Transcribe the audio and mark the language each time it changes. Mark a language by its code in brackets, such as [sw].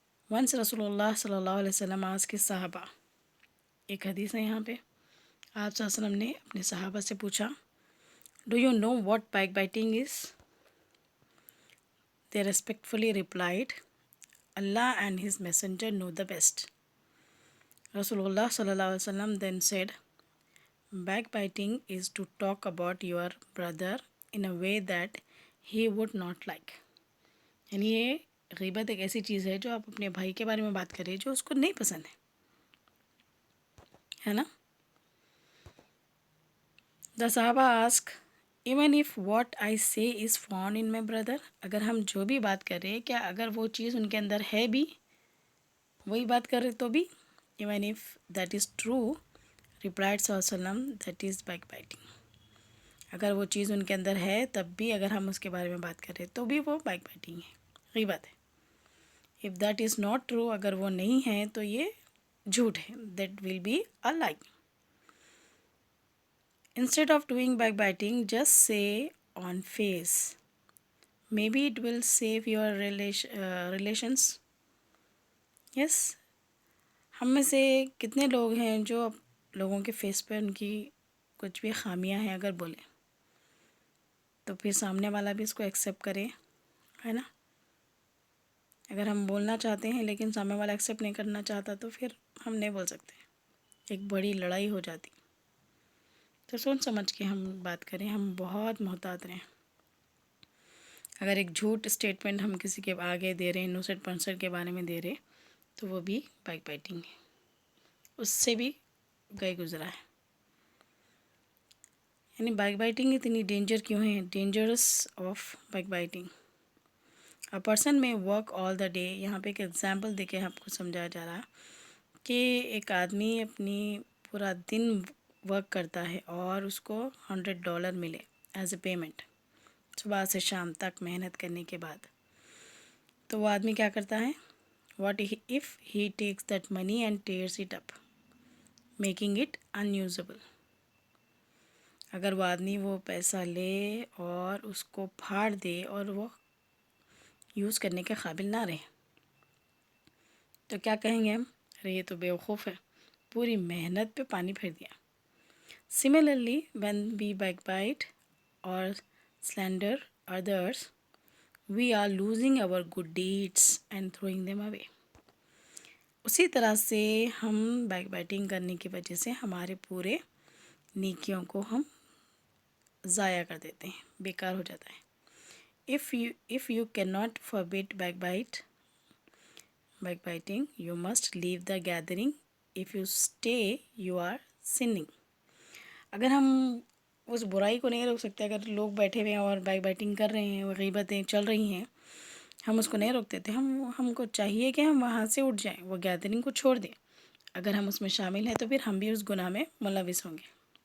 [ur] Once رسول اللہ صلی اللہ علیہ وسلم آج کے صحابہ، ایک حدیث ہے یہاں پہ، آپ صلی اللہ علیہ وسلم نے اپنے صحابہ سے پوچھا [en] Do you know what backbiting is? They respectfully replied, Allah and His Messenger know the best. Rasulullah sallallahu alaihi wasallam then said, backbiting is to talk about your brother in a way that he would not like. [ur] یعنی یہ غیبت ایک ایسی چیز ہے جو آپ اپنے بھائی کے بارے میں بات کریں جو اس کو نہیں پسند ہے نا. [en] The Sahaba ask, even if what I say is found in my brother, [ur] اگر ہم جو بھی بات کر رہے ہیں کیا اگر وہ چیز ان کے اندر ہے بھی، وہی بات کر رہے تو بھی، [en] even if that is true, replied صلی اللہ علیہ وسلم, that is backbiting. [ur] اگر وہ چیز ان کے اندر ہے تب بھی اگر ہم اس کے بارے میں بات کر رہے تو بھی وہ backbiting ہے، غیبت ہے. [en] if that is not true, [ur] اگر وہ نہیں ہے تو یہ جھوٹ ہے، [en] that will be a lie. Instead of doing backbiting, just say on face. Maybe it will save your relations. Yes. [ur] ہم میں سے کتنے لوگ ہیں جو لوگوں کے فیس پہ ان کی کچھ بھی خامیاں ہیں اگر بولیں تو پھر سامنے والا بھی اس کو ایکسیپٹ کرے، ہے نا. اگر ہم بولنا چاہتے ہیں لیکن سامنے والا ایکسیپٹ نہیں کرنا چاہتا تو پھر ہم نہیں بول سکتے، ایک بڑی لڑائی ہو جاتی. تو سوچ سمجھ کے ہم بات کریں، ہم بہت محتاط رہیں. اگر ایک جھوٹ اسٹیٹمنٹ ہم کسی کے آگے دے رہے ہیں، انوسنٹ پرسن کے بارے میں دے رہے تو وہ بھی بیک بائٹنگ ہے، اس سے بھی گئے گزرا ہے. یعنی بیک بائٹنگ اتنی ڈینجر کیوں ہے؟ [en] Dangerous of backbiting. A person may work all the day. [ur] یہاں پہ ایک ایگزامپل دے کے آپ کو سمجھایا جا رہا کہ ایک آدمی اپنی پورا دن ورک کرتا ہے اور اس کو $100 ملے [en] as a payment [ur] صبح سے شام تک محنت کرنے کے بعد. تو وہ آدمی کیا کرتا ہے؟ [en] What if he takes that money and tears it up, making it unusable. [ur] اگر وہ آدمی وہ پیسہ لے اور اس کو پھاڑ دے اور وہ یوز کرنے کے قابل نہ رہے تو کیا کہیں گے ہم؟ ارے یہ تو بیوقوف ہے، پوری محنت پہ پانی پھیر دیا۔ [en] Similarly, when we backbite or slander others, we are losing our good deeds and throwing them away. [ur] اسی طرح سے ہم بیک بائٹنگ کرنے کی وجہ سے ہمارے پورے نیکیوں کو ہم ضائع کر دیتے ہیں، بیکار ہو جاتا ہے۔ [en] If you cannot forbid backbiting, you must leave the gathering. If you stay, you are sinning. [ur] اگر ہم اس برائی کو نہیں روک سکتے، اگر لوگ بیٹھے ہوئے ہیں اور بیک بائٹنگ کر رہے ہیں، غیبتیں چل رہی ہیں، ہم اس کو نہیں روکتے تھے، ہم کو چاہیے کہ ہم وہاں سے اٹھ جائیں، وہ گیدرنگ کو چھوڑ دیں۔ اگر ہم اس میں شامل ہیں تو پھر ہم بھی اس گناہ میں ملوث ہوں گے۔